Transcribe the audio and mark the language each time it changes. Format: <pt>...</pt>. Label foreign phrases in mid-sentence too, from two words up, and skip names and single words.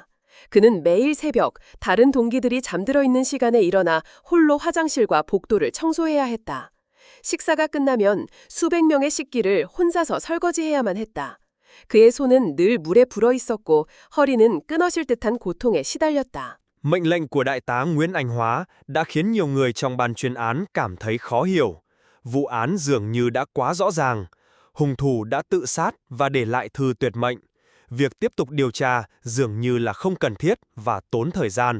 <ko>그는 매일 새벽 다른 동기들이 잠들어 있는 시간에 일어나 홀로 화장실과 복도를 청소해야 했다. 식사가 끝나면 수백 명의 식기를 혼자서 설거지해야만 했다. 그의 손은 늘 물에 불어 있었고 허리는 끊어질 듯한 고통에 시달렸다.</ko> <vi>Mệnh lệnh của Đại tá Nguyễn Anh Hóa đã khiến nhiều người trong ban chuyên án cảm thấy khó hiểu. Vụ án dường như đã quá rõ ràng. Hung thủ đã tự sát và để lại thư tuyệt mệnh. Việc tiếp tục điều tra dường như là không cần thiết và tốn thời gian.</vi>